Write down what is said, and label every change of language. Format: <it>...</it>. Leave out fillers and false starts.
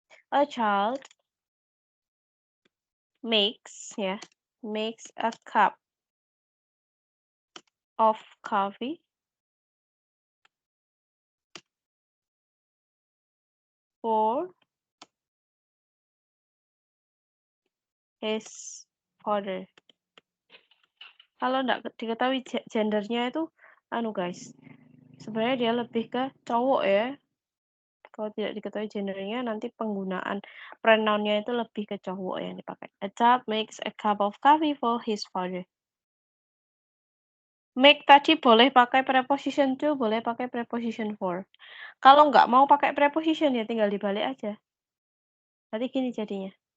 <en>A child makes a cup of coffee for his father.</en> <id>Kalau nggak diketahui gendernya itu guys, sebenarnya dia lebih ke cowok ya. Kalau tidak diketahui gendernya, nanti penggunaan pronoun-nya itu lebih ke cowok yang dipakai.</id> <en>A child makes a cup of coffee for his father.</en> <id>Make tadi boleh pakai preposition to, boleh pakai preposition for. Kalau nggak mau pakai preposition ya tinggal dibalik aja. Nanti gini jadinya.</id>